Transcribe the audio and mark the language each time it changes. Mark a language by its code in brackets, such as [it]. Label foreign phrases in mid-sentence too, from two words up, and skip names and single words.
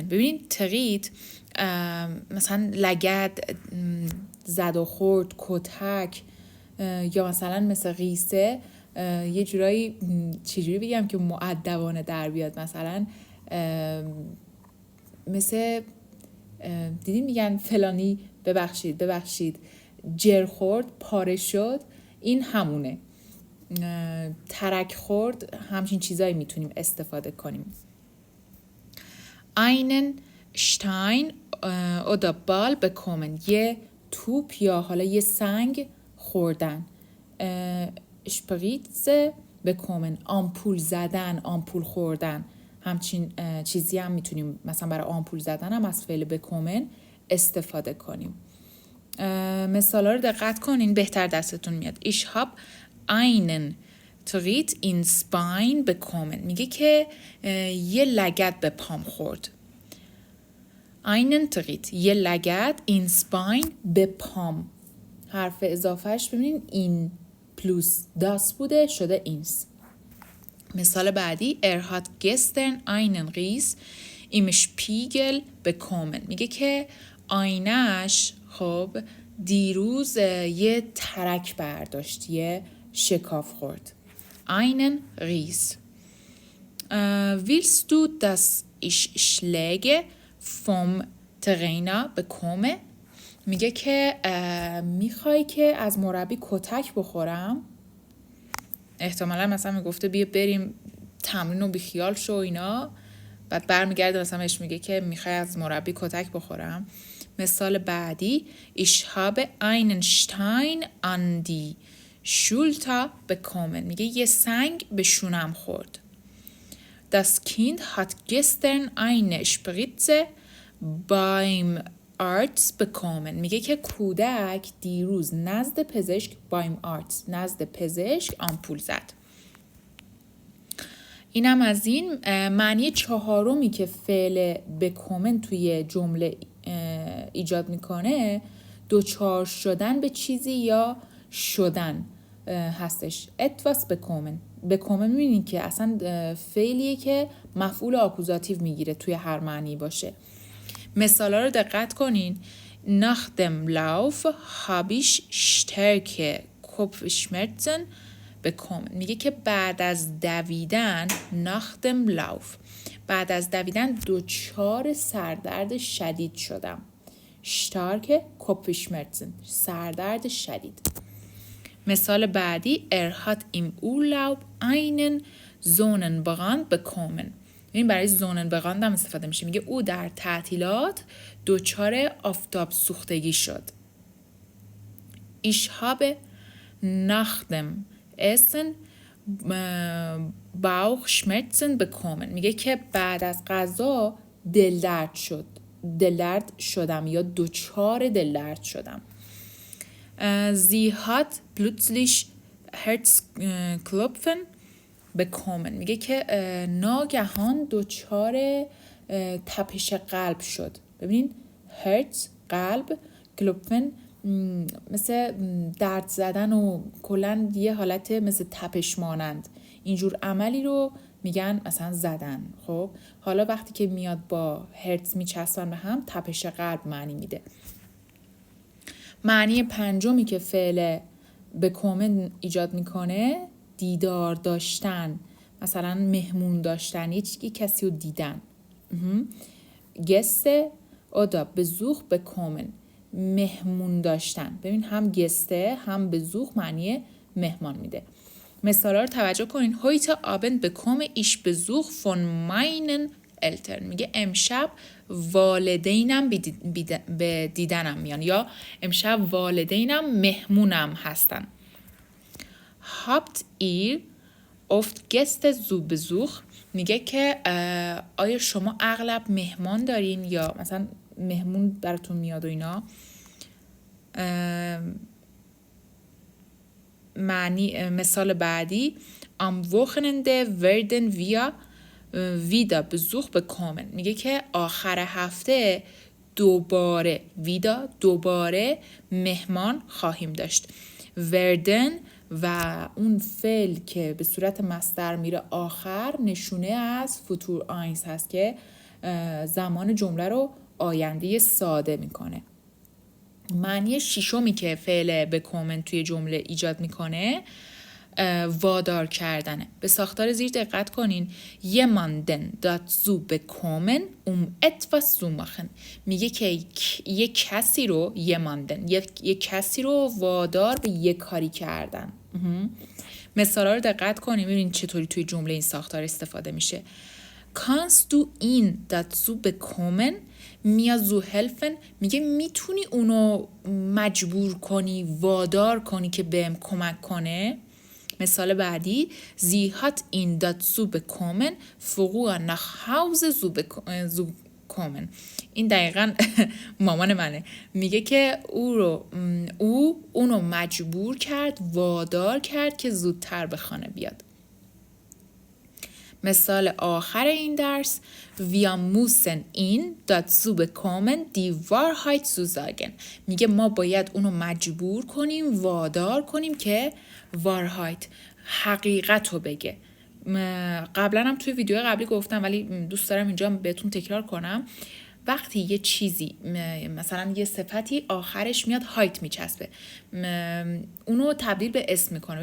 [fa] ببینید تریت مثلا لگد، زد و خورد، کتک، یا مثلا مثل ریسه یه جورایی چجوری بگم که مؤدبانه در بیاد، مثلا مثل دیدین میگن فلانی ببخشید جر خورد، پاره شد، این همونه. ترک خورد، همچین چیزایی میتونیم استفاده کنیم. [de] einen Stein oder Ball bekommen، [fa] یه توپ یا حالا یه سنگ خوردن. [de] Spritze bekommen، [fa] آمپول زدن، آمپول خوردن. همچین چیزی هم میتونیم مثلا برای آمپول زدن هم از فعل bekommen استفاده کنیم. مثالا رو دقت کنین بهتر دستتون میاد. [de] Ich hab einen Tritt ins Bein bekommen، [fa] میگه که یه لگد به پام خورد. [de] einen Tritt، [fa] یه لگد، [de] ins Bein، [fa] به پام. حرف اضافهش ببینین این پلوس das بوده شده ins. مثال بعدی [de] hat gestern einen Riss im Spiegel bekommen، [fa] میگه که آینش خب دیروز یه ترک برداشت، یه شکاف خورد. [de] einen Riss. Willst du, dass ich Schläge vom Trainer bekomme؟ [fa] میگه که میخوای که از مربی کتک بخورم؟ احتمالا مثلا میگفته بیا بریم تمرین رو بیخیال شو اینا، بعد برمیگرده مثلا بهش میگه که میخوای از مربی کتک بخورم. مثال بعدی [de] Ich habe einen Stein an die Schulter bekommen، [fa] میگه یه سنگ به شونم خورد. [de] Das Kind hat gestern eine Spritze beim Arzt bekommen، [fa] میگه که کودک دیروز نزد پزشک [de] beim Arzt، [fa] نزد پزشک آمپول زد. اینم از این. معنی چهارمی که فعل bekommen توی جمله ایجاد میکنه دوچار شدن به چیزی یا شدن هستش. [de] etwas bekommen [fa] میبینید که اصلا فعلیه که مفعول آکوزاتیو میگیره توی هر معنی باشه. مثالا رو دقت کنین. [de] nach dem Lauf habe ich starke Kopfschmerzen bekommen، [fa] میگه که بعد از دویدن [de] nach dem Lauf، [fa] بعد از دویدن دچار سردرد شدید شدم. [de] starke Kopfschmerzen، [fa] سردرد شدید. مثال بعدی [de] hat im Urlaub einen Sonnenbrand bekommen، [fa] این برای Sonnenbrand هم استفاده میشه. میگه او در تعطیلات دچار آفتاب سوختگی شد. [de] Ich habe nach dem Essen Bauchschmerzen bekommen، [fa] میگه که بعد از غذا دلدرد شدم یا دچار دلدرد شدم. [de] Sie hat plötzlich Herzklopfen bekommen، [fa] میگه که ناگهان دچار تپش قلب شد. ببینین هرتز قلب، کلوپفن مثل درد زدن و کلن یه حالت مثل تپش مانند، اینجور عملی رو میگن مثلا زدن. خب حالا وقتی که میاد با هرتز میچسبن به هم تپش قلب معنی میده. معنی پنجمی که فعل bekommen ایجاد میکنه دیدار داشتن، مثلا مهمون داشتن، یه کسی رو دیدن. [de] گسته oder Besuch bekommen، [fa] مهمون داشتن. ببین هم گسته هم Besuch معنی مهمان میده. مثالا رو توجه کنین. [de] heute Abend bekomme ich Besuch von meinen Eltern، [fa] میگه امشب والدینم به دیدنم میان یا امشب والدینم مهمونم هستن. [de] habt ihr oft Gäste zu Besuch، [fa] میگه که آیا شما اغلب مهمان دارین یا مثلا مهمون براتون میاد و اینا. معنی مثال بعدی [de] am Wochenende werden wir wieder Besuch bekommen، [fa] میگه که آخر هفته دوباره مهمان خواهیم داشت. werden و اون فعل که به صورت مصدر میره آخر نشونه از فوتور آینس هست که زمان جمله رو آینده ساده میکنه. معنی ششمی که فعل bekommen توی جمله ایجاد میکنه وادار کردنه. به ساختار زیر دقت کنین. [de] jemanden dazu bekommen etwas zu machen. [fa] میگه که یک کسی رو یک کسی رو وادار به یک کاری کردن. مثالا رو دقت کنین ببینین چطوری توی جمله این ساختار استفاده میشه. [de] Kannst du ihn dazu bekommen mir zu helfen؟ [fa] میگه میتونی اونو مجبور کنی وادار کنی که بهم کمک کنه. مثال بعدی [de] Sie hat ihn dazu bekommen früher nach Hause zu kommen. [fa] این دقیقا مامان منه. میگه که اونو مجبور کرد وادار کرد که زودتر به خانه بیاد. مثال آخر این درس [de] Wir müssen ihn dazu bekommen die Wahrheit zu sagen. [fa] میگه ما باید اونو مجبور کنیم وادار کنیم که Wahrheit حقیقت رو بگه. قبلا هم توی ویدیو قبلی گفتم ولی دوست دارم اینجا بهتون تکرار کنم. وقتی یه چیزی مثلا یه صفتی آخرش میاد هایت میچسبه اونو تبدیل به اسم میکنه.